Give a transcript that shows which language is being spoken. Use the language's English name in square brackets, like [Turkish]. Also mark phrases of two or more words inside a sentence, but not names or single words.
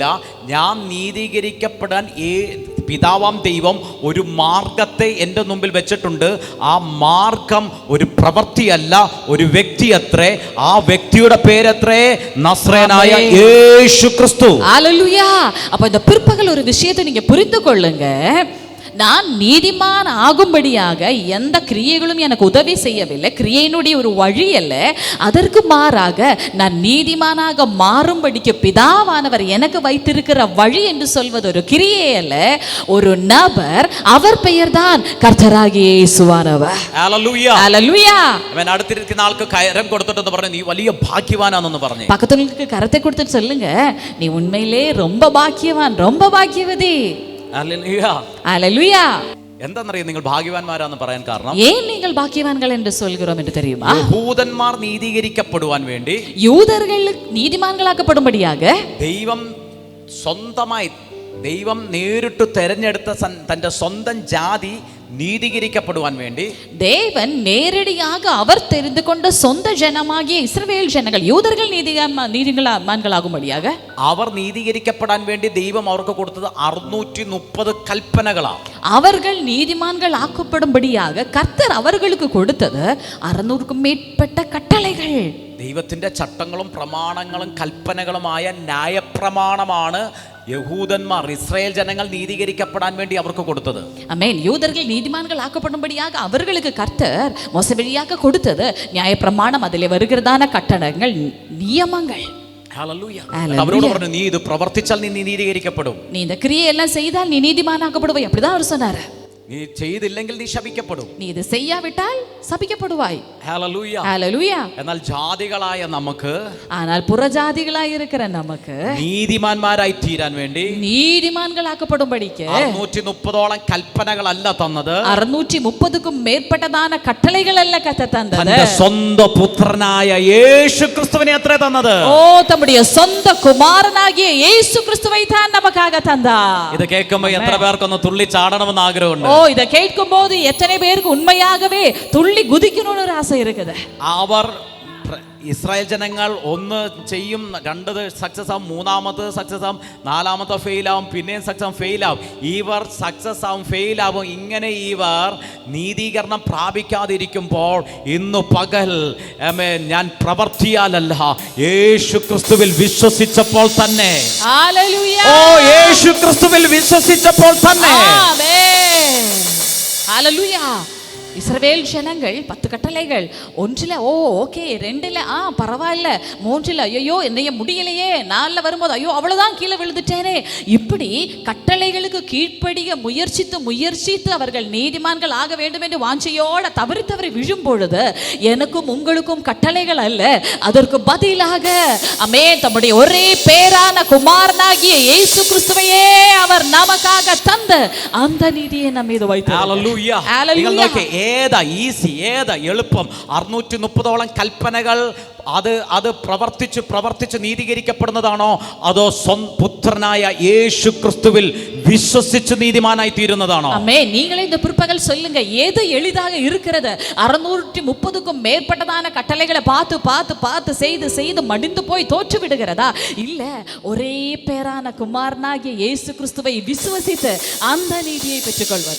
[Malayalam] ഞാൻ നീതീകരിക്കപ്പെടാൻ പിതാവാം ദൈവം ഒരു മാർഗത്തെ എൻ്റെ മുമ്പിൽ വെച്ചിട്ടുണ്ട്. ആ മാർഗം ഒരു പ്രവൃത്തിയല്ല, ഒരു വ്യക്തി അത്രേ. ആ വ്യക്തിയുടെ പേരത്രേ നസ്രേനായ യേശു ക്രിസ്തു. ഹല്ലേലൂയ. [Tamil] அப்ப இந்த பிற்பகல் ஒரு விஷயத்தை நீங்க புரிந்து கொள்ளுங்க. நான் நீதிமான் ஆகும்படியாக எந்த கிரியைகளும் எனக்கு உதவி செய்யவில்லை, கிரியையினுடைய ஒரு வழி அல்ல. அதற்கு மாறாக நான் நீதிமானாக மாறும்படிக்கு பிதாவானவர் எனக்கு வைத்திருக்கிற வழி என்று சொல்வது ஒரு கிரியை அல்ல, ஒரு நபர். அவர் பெயர்தான் கர்த்தராகிய இயேசுவானவர். ஹல்லேலூயா. ஹல்லேலூயா. [Malayalam] അവൻ അടുത്തിരിക്കുന്ന ആൾക്ക് കരം കൊടുത്തിട്ട് പറഞ്ഞു, നീ വലിയ ഭാഗ്യവാനാണെന്ന് പറഞ്ഞു. [Tamil] பக்கத்துக்கு கரத்தை கொடுத்துட்டு சொல்லுங்க, நீ உண்மையிலே ரொம்ப பாக்கியவான், ரொம்ப பாக்கியவதி. [Malayalam] ഹല്ലേലൂയ. ഹല്ലേലൂയ. എന്താണെന്നറിയാം നിങ്ങൾ ഭാഗ്യവാന്മാരാന്ന് പറയാൻ കാരണം? [Tamil] ஏன் நீங்கள் பாக்கியவான்கள் என்று சொல்கிறோம் என்று தெரியுமா? [Malayalam] യഹൂദന്മാർ നീതീകരിക്കപ്പെടുവാൻ വേണ്ടി, [Tamil] யூதர்கள் നീതിമാன்കളാക്കപ്പെടുம்படியாக [Malayalam] ദൈവം നേരിട്ട് തെരഞ്ഞെടുത്ത തന്റെ സ്വന്തം ജാതി നീതീകരിക്കപ്പെടുവാൻ വേണ്ടി, [Tamil] தேவன் நேரடியாக அவர் தெரிந்து கொண்ட சொந்த ஜனமாகிய இஸ்ரவேல் ஜனங்கள் யூதர்கள் നീതിമാன்കളാകുம்படியாக [Malayalam] അവർ നീതീകരിക്കപ്പെടാൻ വേണ്ടി ദൈവം അവർക്ക് കൊടുത്തത് 630 കൽപ്പനകളാണ്. [Tamil] அவர்கள் நீதிமான்கள் ஆக்கப்படும்படியாக கர்த்தர் அவர்களுக்கு கொடுத்தது 600க்கும் மேற்பட்ட கட்டளைகள். [Malayalam] ദൈവത്തിന്റെ ചട്ടങ്ങളും പ്രമാണങ്ങളും കൽപ്പനകളുമായ ന്യായപ്രമാണമാണ് യഹൂദന്മാർ, ഇസ്രായേൽ ജനങ്ങൾ നീതീകരിക്കപ്പെടാൻ വേണ്ടി അവർക്ക് കൊടുത്തത്. [Tamil] ஆமென். யூதர்கள் நீதிமான்கள் ஆக்கப்படும்படியாக அவர்களுக்கு கர்த்தர் மோசே வழியாக கொடுத்தது நியாயப்பிரமாணம், அதிலே வருகிறதான கட்டளைகள், நியமங்கள். [Malayalam] ഹല്ലേലൂയ. അവരോട് പറഞ്ഞു, നീ ഇത് പ്രവർത്തിച്ചാൽ നീ നീതീകരിക്കപ്പെടും, [Tamil] நீ இந்த கிரியையெல்லாம் செய்தால் நீ நீதிமானாக்கப்படுவாய். அப்படிதான் அவர் சொன்னார். [Malayalam] നീ ചെയ്തില്ലെങ്കിൽ നീ ശപിക്കപ്പെടും, നീ ഇത് ചെയ്യാവിട്ടാൽ ശപിക്കപ്പെടുവാய். ഹല്ലേലൂയ. ഹല്ലേലൂയ. എന്നാൽ ജാതികളായ നമുക്ക്, [Tamil] ஆனால் புறஜாதிகளாய் இருக்கிற நமக்கு [Malayalam] നീതിമാന്മാരായി തീരാൻ വേണ്ടി [Tamil] நீதிமான்களாக்கப்படும்படிக்கு [Malayalam] 630ഓളം കൽപ്പനകളല്ല തന്നത്, [Tamil] 630க்கும் மேற்பட்டதான கட்டளைகள் அல்ல கர்த்தர் தந்தது, [Malayalam] തന്റെ സ്വന്തം പുത്രനായ യേശു ക്രിസ്തുവിനെ അത്രേ തന്നത്. [Tamil] ஓ தம்முடைய சொந்த குமாரனாகிய இயேசு கிறிஸ்துவை தான் நமக்காக தந்தார். [Malayalam] ഇത് കേൾക്കുമ്പോൾ എത്ര പേർക്കൊന്ന് തുള്ളി ചാടണമെന്ന് ആഗ്രഹമുണ്ട്? [Tamil] ஓ இத கேட்கும் போது எத்தனை பேருக்கு உண்மையாகவே துள்ளி குதிக்கணும்னு ஒரு ஆசை இருக்குது. [Malayalam] അവർ ഇസ്രായേൽ ജനങ്ങൾ ഒന്ന് ചെയ്യും, രണ്ട് സക്സസ് ആവും, മൂന്നാമത് സക്സസ് ആവും, നാലാമത്തെ ഫെയിലാവും, പിന്നെയും സക്സസ് ഫെയിലാവും. ഇവർ സക്സസ് ആവും, ഫെയിലാവും. ഇങ്ങനെ ഇവർ നീതീകരണം പ്രാപിക്കാതിരിക്കുമ്പോൾ ഇന്ന് പകൽ ഞാൻ പ്രവർത്തിയാലല്ല, യേശു ക്രിസ്തുവിൽ വിശ്വസിച്ചപ്പോൾ തന്നെ, ഓ യേശു ക്രിസ്തുവിൽ വിശ്വസിച്ചപ്പോൾ തന്നെ, [Tamil] ஹல்லேலூயா. இஸ்ரவேல் ஜனங்கள் 10 கட்டளைகள், ஒன்றில் ஓ ஓகே, 2ல் பரவாயில்ல, 3ல் ஐயோ என்னைய முடியலையே, 4ல் வரும்போது ஐயோ அவ்வளோதான் கீழே விழுந்துட்டேனே. இப்படி கட்டளைகளுக்கு கீழ்ப்படிய முயற்சித்து அவர்கள் நீதிமான்கள் ஆக வேண்டும் என்று வாஞ்சையோட தவறி விழும் பொழுது எனக்கும் உங்களுக்கும் கட்டளைகள் அல்ல, அதற்கு பதிலாக தம்முடைய ஒரே பேரான குமாரனாகிய இயேசு கிறிஸ்துவையே அவர் நமக்காக தந்த அந்த நீதியை நம்ம மீது வைத்தார். [Malayalam] ഹല്ലേലൂയ. ഏതാ ഈസി, ഏതാ എളുപ്പം? 630ഓളം കൽപ്പനകൾ അത് പ്രവർത്തിച്ച് നീതീകരിക്കപ്പെടുന്നതാണോ, അതോ പുത്രനായ യേശു ക്രിസ്തുവിൽ വിശ്വസിച്ച് നീതിമാനായി തീരുന്നതാണോ? [Tamil] நீங்களே இந்த பிற்பகல் சொல்லுங்க, எது எளிதாக இருக்கிறது? 630க்கும் மேற்பட்டதான கட்டளைகளை பார்த்து பார்த்து பார்த்து செய்து செய்து மடிந்து போய் தோற்று விடுகிறதா, இல்ல ஒரே பேரான குமாரனாகிய இயேசு கிறிஸ்துவை விசுவசித்து அந்த நீதியை பெற்றுக்கொள்வதா?